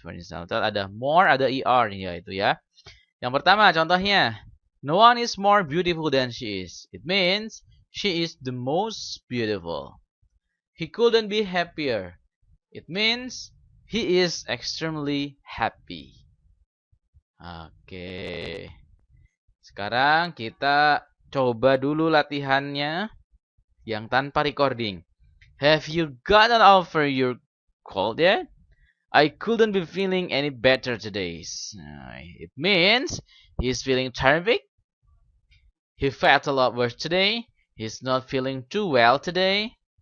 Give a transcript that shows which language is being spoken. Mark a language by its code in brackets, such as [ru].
[en] For example, [id] ada more, ada er nih ya itu ya. Yang pertama contohnya, [en] no one is more beautiful than she is. It means she is the most beautiful. He couldn't be happier. It means he is extremely happy. Oke. [id] Sekarang kita coba dulu latihannya yang tanpa recording. [en] Have you got an offer you're called yet? I couldn't be feeling any better today. It means he's feeling terrific. He felt a lot worse today. He's not feeling too well today.